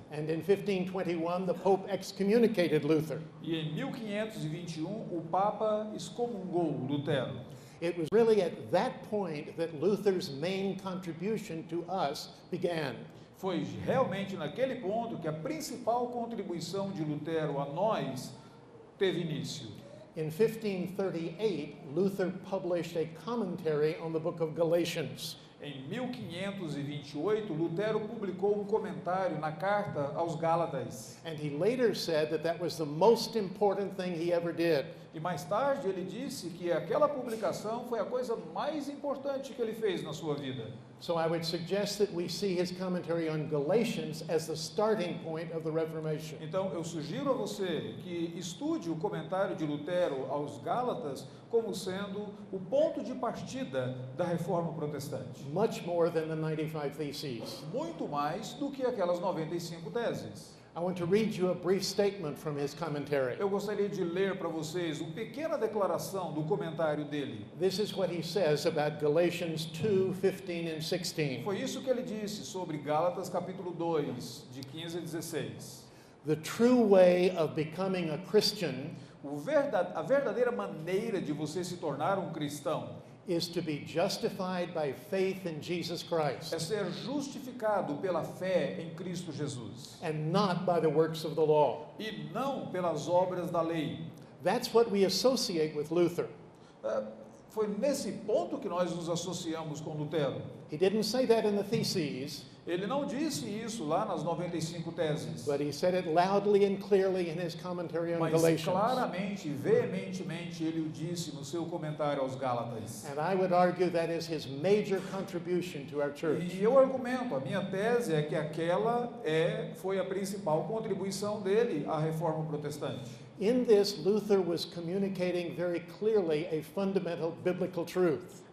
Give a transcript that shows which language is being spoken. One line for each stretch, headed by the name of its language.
English: And in 1521, the Pope excommunicated Luther.
Portuguese: E em 1521, o Papa excomungou Lutero.
English: It was really at that point that Luther's main contribution to us began.
Portuguese: Foi realmente naquele ponto que a principal contribuição de Lutero a nós teve início.
English: In 1538, Luther published a commentary on the book of Galatians.
Portuguese: Em 1528, Lutero publicou um comentário na carta aos Gálatas.
English: And he later said that that was the most important thing he ever did.
Portuguese: E mais tarde ele disse que aquela publicação foi a coisa mais importante que ele fez na sua vida.
English: So I would suggest that we see his commentary on Galatians as the starting point of the Reformation.
Portuguese: Então eu sugiro a você que estude o comentário de Lutero aos Gálatas como sendo o ponto de partida da Reforma Protestante.
English: Much more than the 95 Theses.
Portuguese: Muito mais do que aquelas 95 teses.
English: I want to read you a brief statement from his commentary.
Portuguese: Eu gostaria de ler para vocês uma pequena declaração do comentário dele.
English: This is what he says about Galatians 2:15 and 16.
Portuguese: Foi isso que ele disse sobre Gálatas capítulo 2, de 15 a 16.
English: The true way of becoming a Christian
Portuguese: A verdadeira maneira de você se tornar um cristão
English: is to be justified by faith in Jesus Christ
Portuguese: é ser justificado pela fé em Cristo Jesus
English: and not by the works of the law.
Portuguese: e não pelas obras da lei.
English: That's what we associate with Luther.
Portuguese: Foi nesse ponto que nós nos associamos com Lutero.
English: He didn't say that in the Theses,
Portuguese: Ele não disse isso lá nas 95 teses,
English: but he said it loudly and clearly in his commentary on
Portuguese: mas
English: Galatians.
Portuguese: claramente e veementemente ele o disse no seu comentário aos Gálatas.
English: And I would argue that is his major contribution to our church.
Portuguese: E eu argumento, a minha tese é que aquela foi a principal contribuição dele à Reforma Protestante.
English: In this, Luther was communicating very clearly a fundamental biblical truth.